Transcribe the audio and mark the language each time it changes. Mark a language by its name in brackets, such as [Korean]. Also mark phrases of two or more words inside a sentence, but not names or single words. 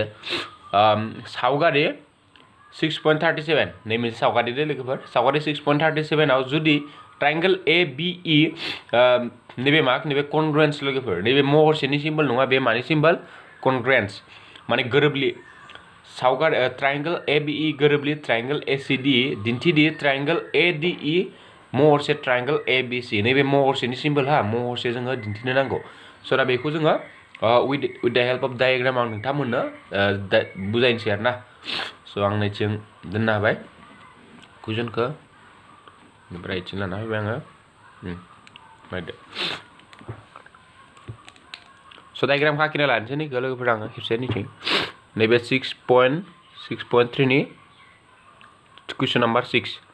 [Bodo] सावगारि 6.37 नै मोनसे सावगारि दे लोगोफोर सावगारि 6.37 आव जुदि ट्रायंगल ABE नैबे मा नैबे कनग्रुएन्स लोगोफोर नैबे महरसेनि सिम्बल नङा बे मानि सिम्बल कनग्रुएन्स माने गोरोबलि सावगारि ट्रायंगल ABE गोरोबलि ट्रायंगल ACD दिन्थिदि ट्रायंगल ADE महरसे ट्रायंगल ABC नैबे महरसेनि सिम्बल हा महरसे जोङो दिन्थिनो नांगौ स' दा बेखौ जोङो [English] with the help of diagram [Bodo] आं नोंथांमोननो बुजायनोसै आरोना स' आं नैथिं दोननो हाबाय कुइसनखौ ओमफ्राय इथिं लाना फैबाय आङो नायदो स' डायग्रामखौ आखिना लानोसै नैखौ लोगोफोर आङो खेबसे नैथिं नैबे 6.3 नि कुइसन नाम्बार 6